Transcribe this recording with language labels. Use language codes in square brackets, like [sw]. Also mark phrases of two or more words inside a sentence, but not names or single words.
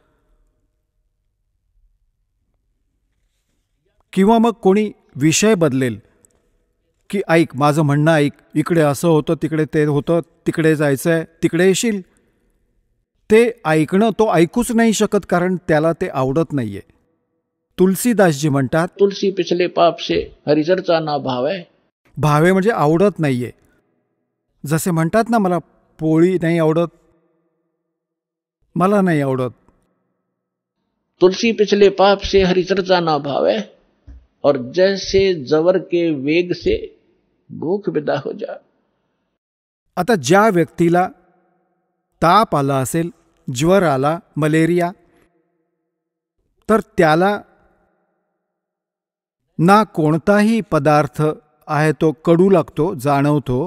[mr] किंवा मग कोणी विषय बदलेल की ऐक, माझं म्हणणं ऐक, इकडे असं होतं, तिकडे ते होतं, तिकडे जायचंय, तिकडे येशील. ते ऐकणं तो ऐकूच नाही शकत, कारण त्याला ते आवडत नाहीये. तुलसीदासजी म्हणतात, [hi] तुलसी पिछले पाप से हरिचर्चा ना भावे. [mr] भावे म्हणजे आवडत नाहीये. जसे म्हणतात ना, मला पोळी नाही आवडत, मला नाही आवडत. [hi] तुलसी पिछले पाप से हरिचर्चा ना भावे, और जैसे जवर के वेग से भूख विदा हो जा. [mr] आता ज्या व्यक्तीला ताप आला असेल, ज्वर आला, मलेरिया, तर त्याला ना कोणताही पदार्थ आहे तो कडू लागतो, जाणवतो.